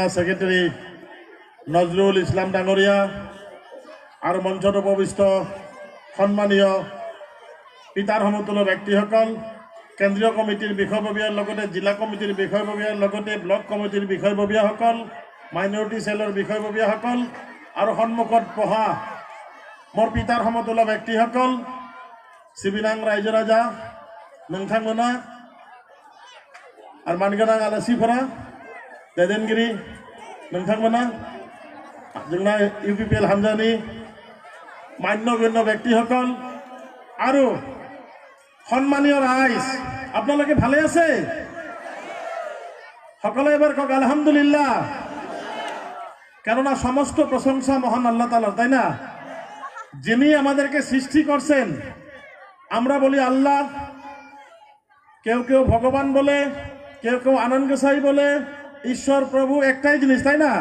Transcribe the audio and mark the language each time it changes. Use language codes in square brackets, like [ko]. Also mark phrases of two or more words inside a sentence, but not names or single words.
[as] ছেক্ৰেটাৰী নজৰুল ইছলাম ডাঙৰীয়া, আৰু মঞ্চত উপবিষ্ট সন্মানীয় পিতাৰ সমতুল্য ব্যক্তিসকল, কেন্দ্ৰীয় কমিটিৰ বিষয়ববীয়াৰ লগতে জিলা কমিটিৰ বিষয়ববীয়াৰ লগতে ব্লক কমিটিৰ বিষয়ববীয়াসকল, মাইনৰিটি চেলৰ বিষয়ববীয়াসকল, আৰু সন্মুখত বহা মোৰ পিতাৰ সমতুল্য ব্যক্তিসকল, সিবিনাং ৰাইজৰ ৰাজা [brx] नोंथांमोना आरो मानगोनां आलासिफोरा दैदेनगिरि नोंथांमोना जोंना UPPL हान्जानि मान्यगण्य [as] ব্যক্তিসকল আৰু সন্মানীয় ৰাইজ, আপোনালোকে ভালে আছে? সকলে এবাৰ কওক আলহামদুলিল্লাহ। [bn] কেননা সমস্ত প্রশংসা মহান আল্লাহ তাআলার, তাই না? যিনি আমাদেরকে সৃষ্টি করছেন, আমরা বলি আল্লাহ, কেউ কেউ ভগবান বলে, কেউ কেউ আনন্দ গোসাই বলে, ঈশ্বর প্রভু একটাই জিনিস, তাই না?